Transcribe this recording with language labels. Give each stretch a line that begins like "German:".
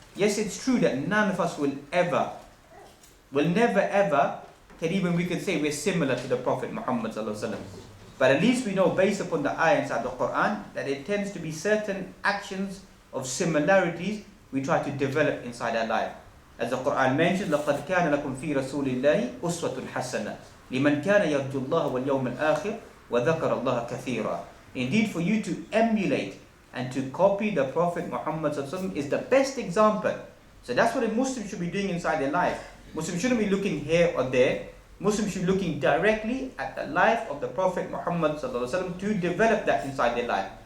English: Yes, it's true that none of us will never ever, we can say we're similar to the Prophet Muhammad sallallahu alaihi wasallam. But at least we know, based upon the ayah inside the Quran, that there tends to be certain actions of similarities we try to develop inside our life. As the Quran mentions,
Arabic: لَقَدْ كَانَ لَكُمْ فِي رَسُولِ اللَّهِ أُسْوَةٌ حَسَنَةٌ لِمَنْ كَانَ يَرْجُو اللَّهَ وَالْيَوْمَ الْآخِرَ وَذَكَرَ اللَّهَ كَثِيرًا.
English: Indeed, for you to emulate and to copy the Prophet Muhammad sallallahu alaihi wasallam is the best example. So that's what a Muslim should be doing inside their life. Muslims shouldn't be looking here or there. Muslims should be looking directly at the life of the Prophet Muhammad sallallahu alaihi wasallam to develop that inside their life.